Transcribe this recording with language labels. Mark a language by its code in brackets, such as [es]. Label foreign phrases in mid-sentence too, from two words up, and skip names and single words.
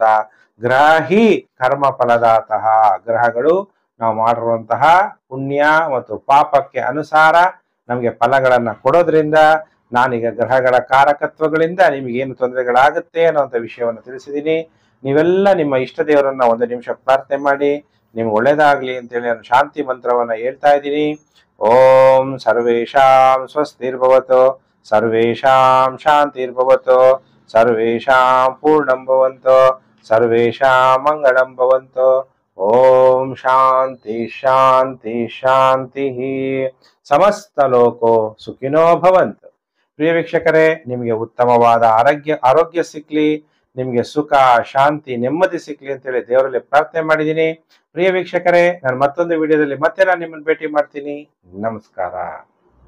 [sa] ಗ್ರಹಿ ಕರ್ಮ ಫಲದಾತಃ, [kn] ಗ್ರಹಗಳು ನಾವು ಮಾಡಿರುವಂತಹ ಪುಣ್ಯ ಮತ್ತು ಪಾಪಕ್ಕೆ ಅನುಸಾರ ನಮಗೆ ಫಲಗಳನ್ನ ಕೊಡೋದ್ರಿಂದ ನಾನೀಗ ಗ್ರಹಗಳ ಕಾರಕತ್ವಗಳಿಂದ ನಿಮಗೇನು ತೊಂದರೆಗಳಾಗುತ್ತೆ ಅನ್ನೋಂಥ ವಿಷಯವನ್ನು ತಿಳಿಸಿದ್ದೀನಿ. ನೀವೆಲ್ಲ ನಿಮ್ಮ ಇಷ್ಟ ದೇವರನ್ನ ಒಂದು ನಿಮಿಷ ಪ್ರಾರ್ಥನೆ ಮಾಡಿ ನಿಮ್ಗೆ ಒಳ್ಳೇದಾಗ್ಲಿ ಅಂತೇಳಿ ನಾನು ಶಾಂತಿ ಮಂತ್ರವನ್ನ ಹೇಳ್ತಾ ಇದ್ದೀನಿ. [sa] ಓಂ ಸರ್ವೇಷಾಂ ಸ್ವಸ್ತಿರ್ಭವತು, ಸರ್ವೇಷಾಂ ಶಾಂತಿರ್ಭವತು, ಸರ್ವೇಷಾಂ ಪೂರ್ಣಂ ಭವಂತು, ಸರ್ವೇಷಾಂ ಮಂಗಳಂ ಭವಂತು. ಓಂ ಶಾಂತಿ ಶಾಂತಿ ಶಾಂತಿ. ಸಮಸ್ತ ಲೋಕೋ ಸುಖಿನೋ ಭವಂತು. [kn] ಪ್ರಿಯ ವೀಕ್ಷಕರೇ, ನಿಮಗೆ ಉತ್ತಮವಾದ ಆರೋಗ್ಯ ಸಿಕ್ಲಿ, ನಿಮಗೆ ಸುಖ, ಶಾಂತಿ, ನೆಮ್ಮದಿ ಸಿಕ್ಲಿ ಅಂತೇಳಿ ದೇವರಲ್ಲಿ ಪ್ರಾರ್ಥನೆ ಮಾಡಿದ್ದೀನಿ. ಪ್ರಿಯ ವೀಕ್ಷಕರೇ, ನಾನು ಮತ್ತೊಂದು ವಿಡಿಯೋದಲ್ಲಿ ಮತ್ತೆ ನಾನು ನಿಮ್ಮನ್ನು ಭೇಟಿ ಮಾಡ್ತೀನಿ. ನಮಸ್ಕಾರ.